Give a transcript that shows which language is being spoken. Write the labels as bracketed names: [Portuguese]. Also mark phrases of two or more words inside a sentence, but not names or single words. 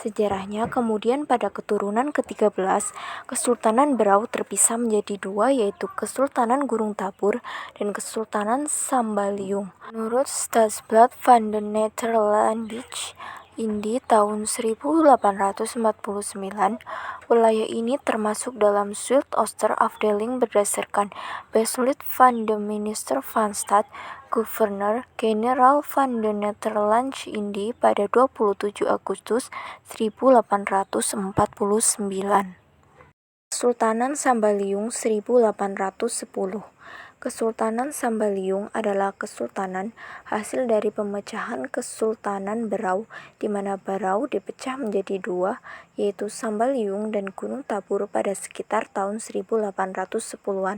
[Indonesian] Sejarahnya kemudian pada keturunan ke-13, Kesultanan Berau terpisah menjadi dua, yaitu Kesultanan Gunung Tabur dan Kesultanan Sambaliung. Menurut Stadsblad van de Nederlandische Indie tahun 1849, wilayah ini termasuk dalam Zuidooster-afdeling berdasarkan Besluit van de Minister van Staat, Guberneur-Generaal van de Nederlandse Indie pada 27 Agustus 1849. Kesultanan Sambaliung 1810. Kesultanan Sambaliung adalah kesultanan hasil dari pemecahan Kesultanan Berau, di mana Berau dipecah menjadi dua, yaitu Sambaliung dan Gunung Tabur pada sekitar tahun 1810-an.